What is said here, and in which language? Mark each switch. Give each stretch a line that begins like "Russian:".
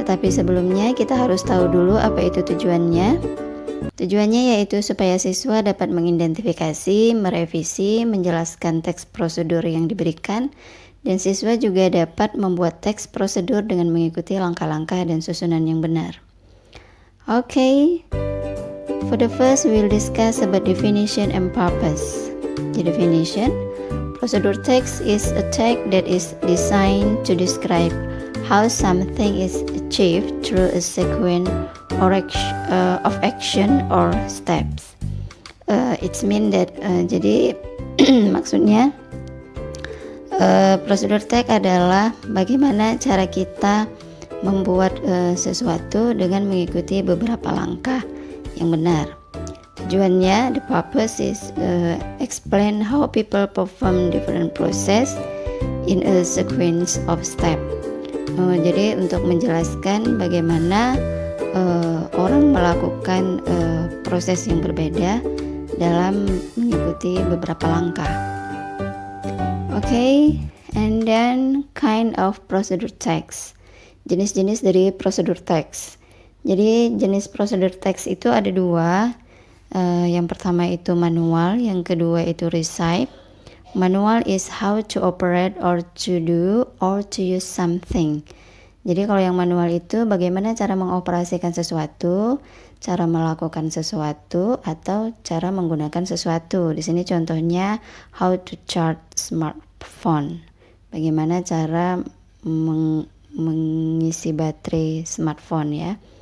Indonesian: Tetapi sebelumnya kita harus tahu dulu apa itu tujuannya. Tujuannya yaitu supaya siswa dapat mengidentifikasi, merevisi, menjelaskan teks prosedur yang diberikan, dan siswa juga dapat membuat teks prosedur dengan mengikuti langkah-langkah dan susunan yang benar.
English: Okay, for the first we will discuss about definition and purpose. The definition, procedure text is a text that is designed to describe how something is achieved through a sequence of action or steps. It's mean that
Indonesian: jadi maksudnya prosedur text adalah bagaimana cara kita membuat sesuatu dengan mengikuti beberapa langkah yang benar.
English: Tujuannya, the purpose is explain how people perform different process in a sequence of step.
Indonesian: Jadi untuk menjelaskan bagaimana orang melakukan proses yang berbeda dalam mengikuti beberapa langkah.
English: Okay, and then kind of procedure text.
Indonesian: Jenis-jenis dari prosedur teks. Jadi jenis prosedur teks itu ada dua. Yang pertama itu manual, yang kedua itu recite.
English: Manual is how to operate or to do or to use something.
Indonesian: Jadi kalau yang manual itu bagaimana cara mengoperasikan sesuatu, cara melakukan sesuatu, atau cara menggunakan sesuatu. Di sini contohnya
English: how to charge smartphone.
Indonesian: Bagaimana cara mengisi baterai smartphone ya.